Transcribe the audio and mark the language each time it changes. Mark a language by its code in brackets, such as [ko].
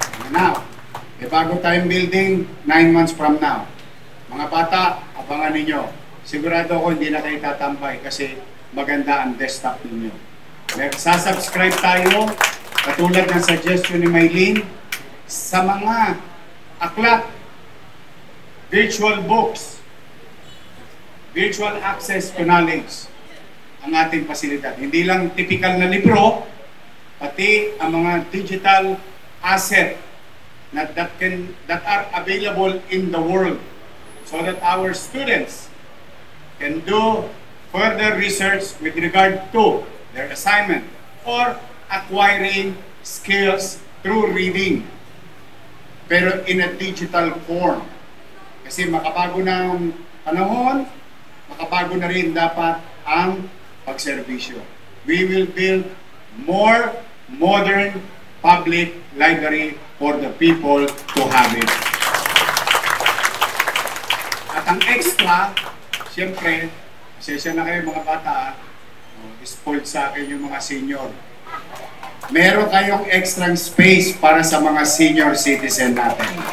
[en] Now, [tl] bago tayong [en] building, 9 months from now. [tl] Mga bata, abangan ninyo. Sigurado ako hindi na kayo tatambay kasi maganda ang desktop ninyo. Sasubscribe tayo, katulad ng suggestion ni Maylene, sa mga aklat, [en] virtual books, virtual access to knowledge, [tl] ang ating pasilidad. Hindi lang typical na libro, pati ang mga digital asset [en] that are available in the world so that our students can do further research with regard to their assignment or acquiring skills through reading, pero in a digital form. [tl] Kasi makabago na ang panahon, makabago na rin dapat ang pagserbisyo. [en] We will build more modern public library for the people to have it. [tl] At ang extra, siyempre, pasensya na kayo mga bata, spoiled sa akin yung mga senior. Meron kayong extra space para sa mga senior citizen natin.